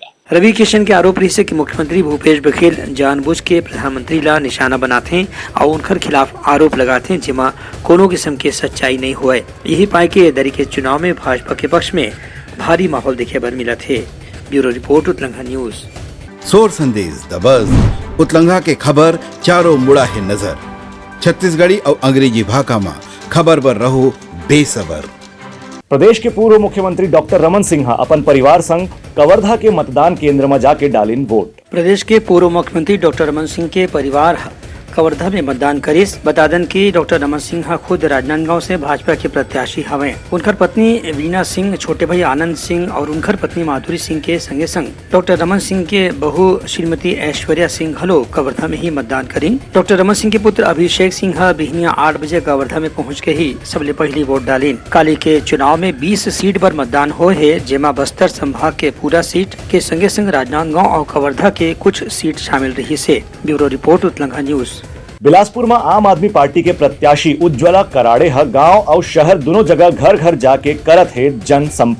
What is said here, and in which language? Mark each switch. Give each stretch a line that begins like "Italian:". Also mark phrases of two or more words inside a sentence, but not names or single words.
Chhattisgarhi: रवि किशन के आरोप रही से कि मुख्यमंत्री भूपेश बघेल जानबूझ के प्रधानमंत्री ला निशाना बनाते हैं और उनकर खिलाफ आरोप लगाते हैं जिमा कोनो किस्म की सच्चाई नहीं हुआ। यही पाए कि दरी के चुनाव में भाजपा के पक्ष में भारी माहौल देखे बर मिला थे। ब्यूरो रिपोर्ट उतलंगा न्यूज। सोर संदेश द बज़ उतलंगा के खबर चारों मुड़ा है नजर। छत्तीसगढ़ी और अंग्रेजी भाषा में खबर पर रहो बेसबर। प्रदेश के पूर्व मुख्यमंत्री डॉक्टर रमन सिंह अपन परिवार संग कवर्धा के मतदान केंद्र में जाके डालिन वोट। प्रदेश के पूर्व मुख्यमंत्री डॉक्टर रमन सिंह के परिवार कवर्धा में मतदान करिस। बता दें कि डॉक्टर रमन सिंह खुद राजनांदगांव से भाजपा के प्रत्याशी हवे। उनकर पत्नी वीणा सिंह, छोटे भाई आनंद सिंह और उनकर पत्नी माधुरी सिंह के संगे संग डॉक्टर रमन सिंह के बहू श्रीमती ऐश्वर्या सिंह हलो कवर्धा में ही मतदान करी। डॉक्टर रमन सिंह के पुत्र अभिषेक सिंह बिहनिया 8 बजे कवर्धा में पहुँच के ही सबले पहली वोट डालिन। काली के चुनाव में 20 सीट पर मतदान हो है, जेमा बस्तर संभाग के पूरा सीट के संगे संग राजनांदगांव और कवर्धा के कुछ सीट शामिल रही से। ब्यूरो रिपोर्ट उतलंगा न्यूज। बिलासपुर में आम आदमी पार्टी के प्रत्याशी उज्ज्वला कराड़े गांव और शहर दोनों जगह घर घर जाके करत है जनसंपर्क।